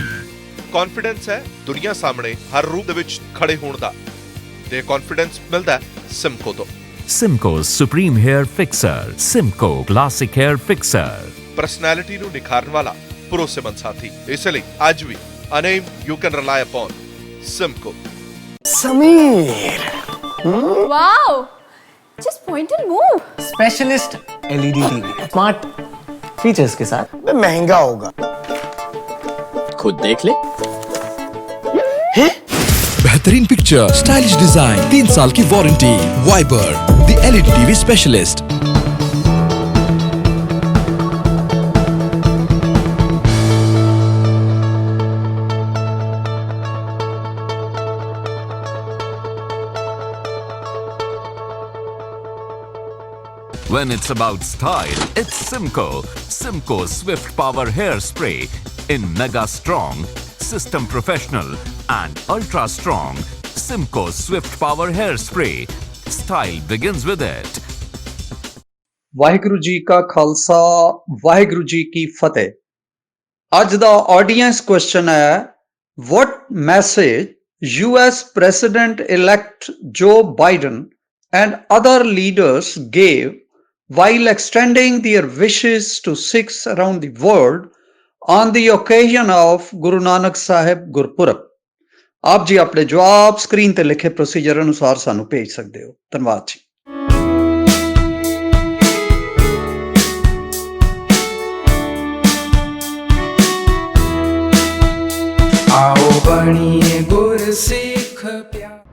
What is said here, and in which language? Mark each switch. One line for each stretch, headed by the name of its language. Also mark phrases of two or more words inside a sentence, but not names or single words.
Punjabi: ਕੌਨਫੀਡੈਂਸ ਹੈ ਦੁਨੀਆ ਸਾਹਮਣੇ ਹਰ ਰੂਪ ਦੇ ਵਿੱਚ ਖੜੇ ਹੋਣ ਦਾ, ਤੇ ਕੌਨਫੀਡੈਂਸ ਮਿਲਦਾ ਹੈ ਸਿਮਕੋ ਤੋਂ। ਸਿਮਕੋ ਸੁਪਰੀਮ ਹੇਅਰ ਫਿਕਸਰ, ਸਿਮਕੋ ਕਲਾਸਿਕ ਹੇਅਰ ਫਿਕਸਰ। ਪਰਸਨੈਲਿਟੀ ਨੂੰ ਨਿਖਾਰਨ ਵਾਲਾ ਭਰੋਸੇਮੰਦ ਸਾਥੀ, ਇਸ ਲਈ ਅੱਜ ਵੀ
English: a name you can rely upon
Punjabi: ਸਿਮਕੋ। समीर
English: Wow! Just point and move. specialist LED TV smart features
Hindi: के साथ महंगा होगा, खुद देख ले। बेहतरीन पिक्चर,
English: stylish design,
Hindi: 3 साल की वारंटी।
English: Vaiber the LED TV specialist. When it's about style, it's Simco. Simco Swift Power Hairspray in Mega Strong, System Professional and Ultra Strong. Simco Swift Power Hairspray. Style begins with it.
Punjabi: ਵਾਹਿਗੁਰੂ ਜੀ ਕਾ ਖਾਲਸਾ, ਵਾਹਿਗੁਰੂ ਜੀ ਕੀ ਫਤਿਹ। ਅੱਜ ਦਾ
English: audience question
Punjabi: ਹੈ,
English: what message US President elect Joe Biden and other leaders gave while extending their wishes to Sikhs around the world on the occasion of Guru Nanak Sahib Gurpurab।
Punjabi: ਆਪ ਜੀ ਆਪਣੇ ਜਵਾਬ ਸਕਰੀਨ ਤੇ ਲਿਖੇ ਪ੍ਰੋਸੀਜਰ ਅਨੁਸਾਰ ਸਾਨੂੰ ਭੇਜ ਸਕਦੇ ਹੋ। ਧੰਨਵਾਦ ਜੀ।
Hindi: आओ बनिए गुरसिख प्यारा।